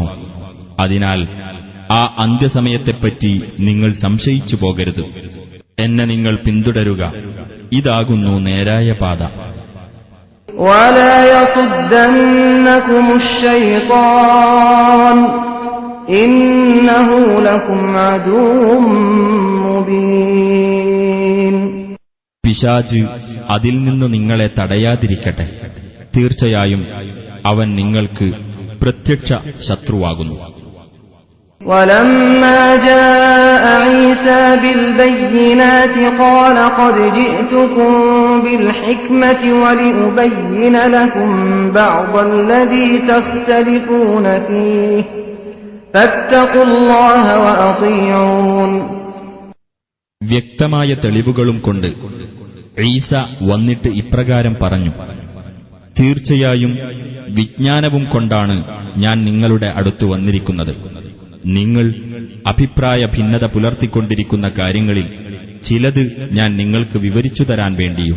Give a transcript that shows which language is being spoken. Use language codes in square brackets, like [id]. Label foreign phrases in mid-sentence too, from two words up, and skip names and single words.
[ml] അതിനാൽ ആ അന്ത്യസമയത്തെപ്പറ്റി നിങ്ങൾ സംശയിച്ചു പോകരുത്. എന്നെ നിങ്ങൾ പിന്തുടരുക, ഇതാകുന്നു നേരായ പാത. [ar] وَلَا يَصُدَّنَّكُمُ الشَّيْطَانُ إِنَّهُ لَكُمْ عَدُوٌّ مُبِينٌ. [ml] പിശാച് അതിൽ നിന്ന് നിങ്ങളെ തടയാതിരിക്കട്ടെ. തീർച്ചയായും അവൻ നിങ്ങൾക്ക് പ്രത്യക്ഷ ശത്രുവാകുന്നു. [ar] وَلَمَّا جَاءَ عِيسَى بِالْبَيِّنَاتِ قَالَ قَدْ جِئْتُكُم بِالْحِكْمَةِ وَلِأُبَيِّنَ لَكُم بَعْضَ الَّذِي تَخْتَلِفُونَ فِيهِ فَاتَّقُوا اللَّهَ وَأَطِيعُونِ. [ml] വ്യക്തമായ തെളിവുകളും കൊണ്ട് ഈസ വന്നിട്ട് ഇപ്രകാരം പറഞ്ഞു: തീർച്ചയായും വിജ്ഞാനവും കൊണ്ടാണ് ഞാൻ നിങ്ങളുടെ അടുത്തു വന്നിരിക്കുന്നത്. നിങ്ങൾ അഭിപ്രായ ഭിന്നത പുലർത്തിക്കൊണ്ടിരിക്കുന്ന കാര്യങ്ങളിൽ ചിലത് ഞാൻ നിങ്ങൾക്ക് വിവരിച്ചു തരാൻ വേണ്ടിയും.